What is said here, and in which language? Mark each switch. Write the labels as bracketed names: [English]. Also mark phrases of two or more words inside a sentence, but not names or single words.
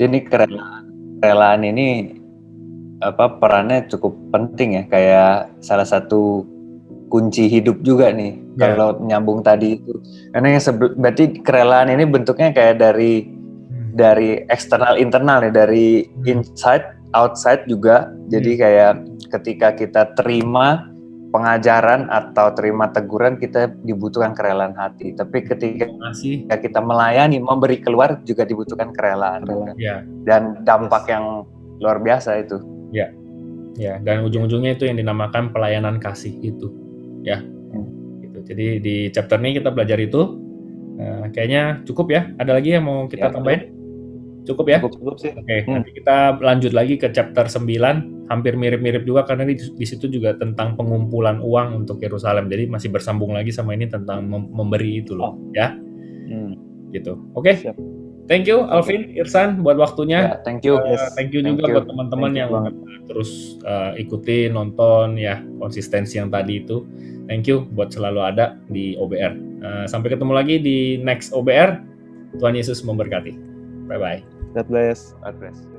[Indonesian] Jadi kerelaan ini perannya cukup penting ya, kayak salah satu kunci hidup juga nih. Kalau nyambung tadi itu, karena berarti kerelaan ini bentuknya kayak dari eksternal internal ya, dari [English] inside outside [Indonesian] juga. Jadi kayak ketika kita terima pengajaran atau terima teguran, kita dibutuhkan kerelaan hati. Tapi ketika kita melayani, memberi keluar juga dibutuhkan kerelaan. Dan dampak yang luar biasa itu. Ya. Dan ujung-ujungnya itu yang dinamakan pelayanan kasih itu, ya. Gitu. Jadi di chapter ini kita belajar itu. Kayaknya cukup ya. Ada lagi yang mau kita tambahin? Cukup ya? Cukup sih. Oke, nanti kita lanjut lagi ke chapter 9. Hampir mirip-mirip juga karena di situ juga tentang pengumpulan uang untuk Yerusalem. Jadi masih bersambung lagi sama ini tentang memberi itu loh, ya. Gitu. Oke. [English] Thank you [Indonesian] Alvin, Irsan buat waktunya. [English] Thank you. Thank you [Indonesian] juga buat teman-teman yang terus ikuti, nonton ya, konsistensi yang tadi itu. [English] Thank you [Indonesian] buat selalu ada di OBR. Sampai ketemu lagi di next OBR. Tuhan Yesus memberkati. [English] Bye-bye. God bless. God bless.